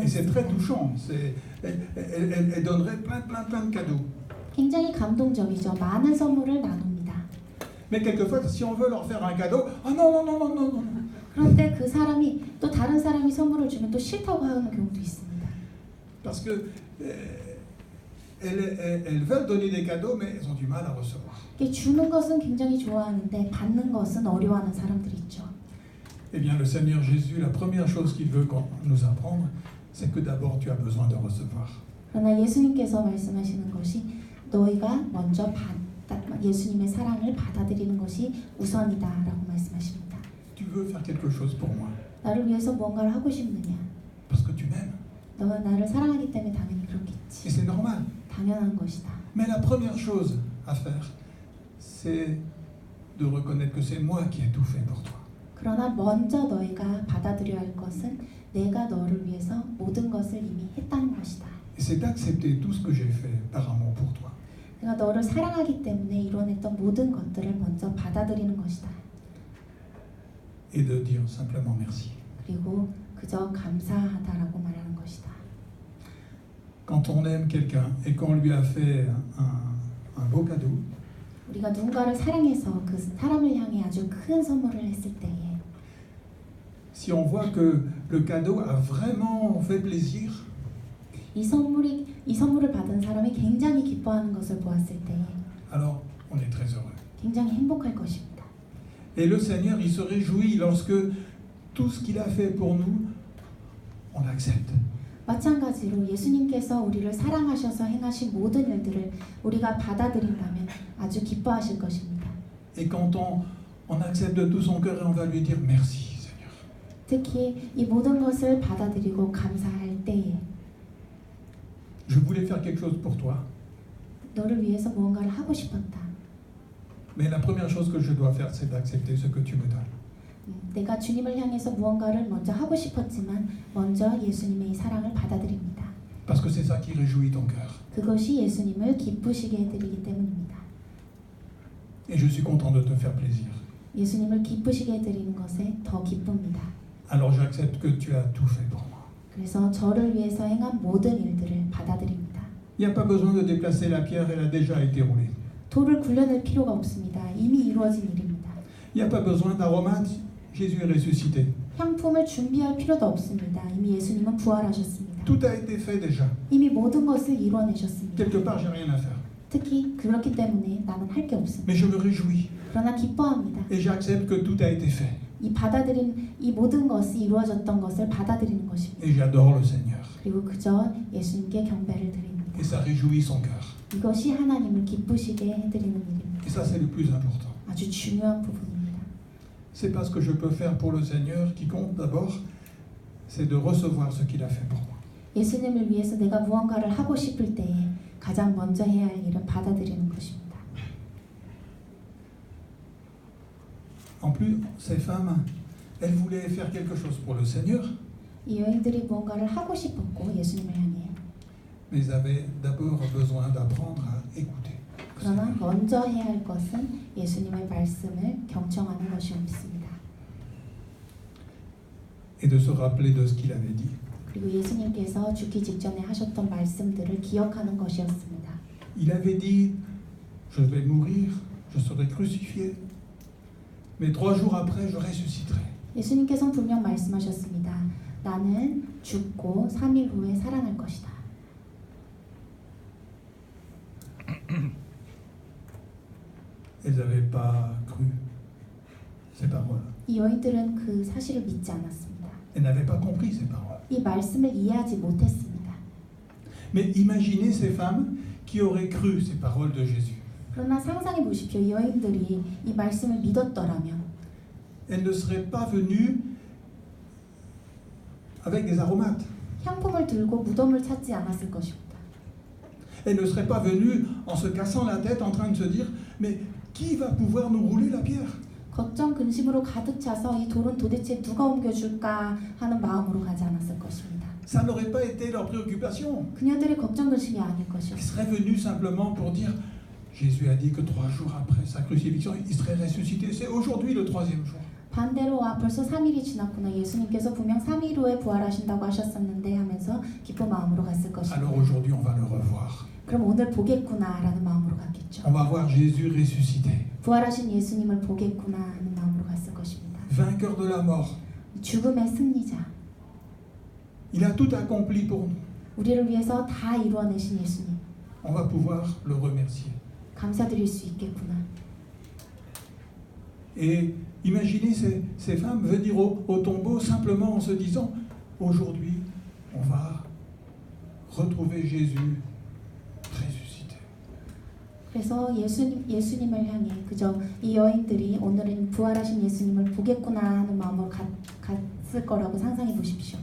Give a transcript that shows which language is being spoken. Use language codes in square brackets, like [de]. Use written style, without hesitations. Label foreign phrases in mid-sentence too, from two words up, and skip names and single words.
[fr] Et c'est très [ko] 있습니다. [fr] touchant. Elle donnerait plein de cadeaux. [ko] 굉장히 감동적이죠. 많은 선물을 나눕니다. [fr] Mais quelquefois, si on veut leur faire un cadeau, ah non. [ko] 그런데 그 사람이 또 다른 사람이 선물을 주면 또 싫다고 하는 경우도 있습니다. [fr] Parce que elles veulent donner des cadeaux, mais elles ont du mal à recevoir. [ko] 주는 것은 굉장히 좋아하는데 받는 것은 어려워하는 사람들이 있죠. [fr] Eh bien, le Seigneur Jésus, la première chose qu'il veut nous apprendre, c'est que d'abord tu as besoin de recevoir. [ko] 그러나 예수님께서 말씀하시는 것이 너희가 먼저 예수님의 사랑을 받아들이는 것이 우선이다라고 말씀하십니다. [fr] Tu veux faire quelque chose pour moi [ko] 나를 위해서 뭔가를 하고 싶느냐? [fr] parce que tu m'aimes. [ko] 너가 나를 사랑하기 때문에 당연히 [fr] Et [ko] 그렇겠지. [fr] c'est normal. [ko] 당연한 것이다. [fr] Mais la première chose à faire, c'est de reconnaître que c'est moi qui ai tout fait pour toi. [ko] 그러나 먼저 너희가 받아들여야 할 것은 내가 너를 위해서 모든 것을 이미 했다는 것이다. [fr] Et c'est d'accepter tout ce que j'ai fait par amour pour toi. [ko] 내가 너를 사랑하기 때문에 이뤄냈던 모든 것들을 먼저 받아들이는 것이다. [fr] Et de dire simplement merci. [ko] 그리고 그저 감사하다라고 말하는 것이다. [fr] Quand on aime quelqu'un et qu'on lui a fait un beau cadeau, [ko] 우리가 누군가를 사랑해서 그 사람을 향해 아주 큰 선물을 했을 때에 [fr] si on voit que le cadeau a vraiment fait plaisir, [ko] 이 선물을 받은 사람이 굉장히 기뻐하는 것을 보았을 때에 [fr] alors on est très heureux. [ko] 굉장히 행복할 것입니다. [fr] Et le Seigneur, il se réjouit lorsque tout ce qu'il a fait pour nous, on l'accepte. [ko] 마찬가지로 예수님께서 우리를 사랑하셔서 행하신 모든 일들을 우리가 받아들인다면 아주 기뻐하실 것입니다. [fr] Et quand on accepte de tout son cœur et on va lui dire merci, Seigneur. [ko] 특히 이 모든 것을 받아들이고 감사할 때에 [fr] Je voulais faire quelque chose pour toi, [ko] 너를 위해서 무언가를 하고 싶었다. [fr] mais la première chose que je dois faire, c'est d'accepter ce que tu me donnes. [ko] 내가 주님을 향해서 무언가를 먼저 하고 싶었지만 먼저 예수님의 이 사랑을 받아들입니다. [fr] Parce que c'est ça qui réjouit ton cœur. [ko] 그것이 예수님을 기쁘시게 해드리기 때문입니다. [fr] Et je suis content de te faire plaisir. [ko] 예수님을 기쁘시게 해드리는 것에 더 기쁩니다. [fr] Alors j'accepte que tu as tout fait pour moi. [ko] 그래서 저를 위해서 행한 모든 일들을 받아들입니다. [fr] Il n'y a pas besoin de déplacer la pierre, elle a déjà été roulée. [ko] 돌을 굴려낼 필요가 없습니다. 이미 이루어진 일입니다. [fr] Il n'y a pas besoin d'aromates, Jésus est ressuscité. [ko] 향품을 준비할 필요도 없습니다. 이미 예수님은 부활하셨습니다. [fr] Tout a été fait déjà. [ko] 이미 모든 것을 이뤄내셨습니다. [fr] Quelque part, j'ai rien à faire. [ko] 특히 그렇기 때문에 나는 할 게 없습니다. [fr] Mais je me réjouis [ko] 그러나 기뻐합니다. [fr] et j'accepte que tout a été fait. [ko] 이 받아들인 이 모든 것이 이루어졌던 것을 받아들이는 것입니다. [fr] Et j'adore le Seigneur. [ko] 그리고 그저 예수님께 경배를 드립니다. [fr] Et ça réjouit son cœur. [ko] 이것이 하나님을 기쁘시게 해드리는 일입니다. [fr] Et ça, c'est le plus important. [ko] 아주 중요한 부분입니다. [fr] C'est pas ce que je peux faire pour le Seigneur qui compte d'abord, c'est de recevoir ce qu'il a fait pour moi. [ko] 예수님을 위해서 내가 무언가를 하고 싶을 때에 가장 먼저 해야 할 일은 받아들이는 것입니다. [fr] En plus, ces femmes, elles voulaient faire quelque chose pour le Seigneur, [ko] 이 여인들이 무언가를 하고 싶었고 예수님을 향해 [fr] mais elles avaient d'abord besoin d'apprendre à écouter. [ko] 그러나 먼저 해야 할 것은 예수님의 말씀을 경청하는 것이었습니다. [fr] Et de se rappeler de ce qu'il avait dit. [ko] 그리고 예수님께서 죽기 직전에 하셨던 말씀들을 기억하는 것이었습니다. [fr] Il avait dit, je vais mourir, je serai crucifié, mais 3 jours après, je ressusciterai. [ko] 예수님께서는 분명 말씀하셨습니다. 나는 죽고 3일 후에 살아날 것이다. [fr] Elles n'avaient pas cru ces paroles. [ko] 이 여인들은 그 사실을 믿지 않았습니다. [fr] Elles n'avaient pas compris ces paroles. [ko] 이 말씀을 이해하지 못했습니다. [fr] Mais imaginez ces femmes qui auraient cru ces paroles de Jésus. [ko] 그러나 상상해 보십시오. 이 여인들이 이 말씀을 믿었더라면 [fr] Elles ne seraient pas venues avec des aromates. [ko] 향품을 들고 무덤을 찾지 않았을 것입니다. [fr] Elles ne seraient pas venues en se cassant la tête en train de se dire mais qui va pouvoir nous rouler la pierre? [ko] 걱정 근심으로 가득 차서 이 돌은 도대체 누가 옮겨줄까 하는 마음으로 가지 않았을 것입니다. [fr] Ça n'aurait pas été leur préoccupation. [ko] 그녀들의 걱정 근심이 아닐 [fr] Elles [ko] 것이었습니다. [fr] seraient venues simplement pour dire Jésus a dit que 3 jours après sa crucifixion, il serait ressuscité. C'est aujourd'hui le 3e jour. [ko] 반대로 벌써 3일이 지났구나. 예수님께서 분명 3일 후에 부활하신다고 하셨었는데 하면서 기쁜 마음으로 갔을 것입니다. [fr] Alors aujourd'hui, on va le revoir. [ko] 그럼 오늘 보겠구나라는 마음으로 갔겠죠. [fr] On va voir Jésus ressuscité, [ko] 부활하신 예수님을 보겠구나 하는 마음으로 갔을 것입니다. [fr] vainqueur de la mort. [ko] 죽음의 승리자, [fr] Il a tout accompli pour nous. [ko] 우리를 위해서 다 이루어내신 예수님, [fr] On va pouvoir le remercier. [ko] 감사드릴 수 있겠구나. [fr] Et imaginez ces femmes venir au tombeau simplement en se disant aujourd'hui, on va retrouver Jésus ressuscité. [ko] 그래서 예수님을 향해 그저 이 여인들이 오늘은 부활하신 예수님을 보겠구나 하는 마음으로 갔을 거라고 상상해 보십시오.